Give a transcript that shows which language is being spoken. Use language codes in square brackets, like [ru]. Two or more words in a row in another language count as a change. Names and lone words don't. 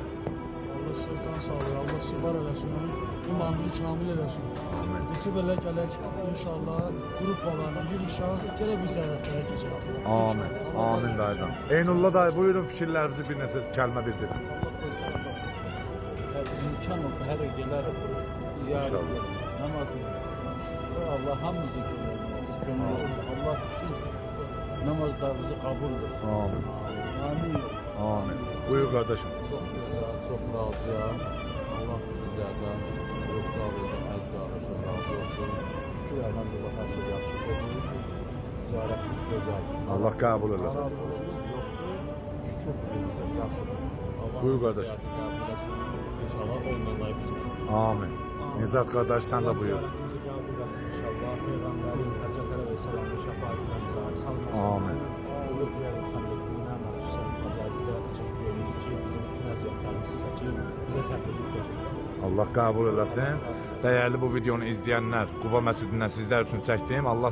[az] Allah sizə can sağlığı, Allah sizi var eləsin, imanınızı kamil eləsin. Amin. Neçə belə gələk, inşallah qrupbalarla yığışaq, gələk bir ziyarətlərə keçək. Amin. Amin dayıcan. Eynullah dayı buyurun fikirlərinizi bir neçə kəlmə bildirin. [tr] İmkan olsa her gelerim. İnşallah. [az] Namazı. Allah hamımızın kömür olsun. [tr] Allah bütün namazlarımızı kabul etsin. Amin. Amin. Amin. Buyur kardeşim. [az] Çok güzel, çok razıyam. Allah sizlerden ötürü az qardaşım razı olsun. Şükür elhamdülillah her şey yaxşı gedir. [tr] Ziyaretimiz güzel. Allah kabul eylesin. Narazılığımız yoktu. Şükür güzel, yaxşı. Buyur kardeşim. İnşallah onlarla kısmet. Amin. Nizat kardeş sen de buyur. Ziyaretimizi kabul etsin inşallah. [az] Peyğəmbərin Həzrət Əleyhisselamın şəfaətindən bizi salmasın. Amin. Ötürüyorum xəlqinə məxsusən Azizə təşəkkür edirik ki, bizim bütün əziyyətlərimizi çəkib, bizə səbirlik göstərir. Allah kabul eləsin. Dəyərli bu videonu izləyənlər, Quba məscidindən sizlər üçün çəkdim.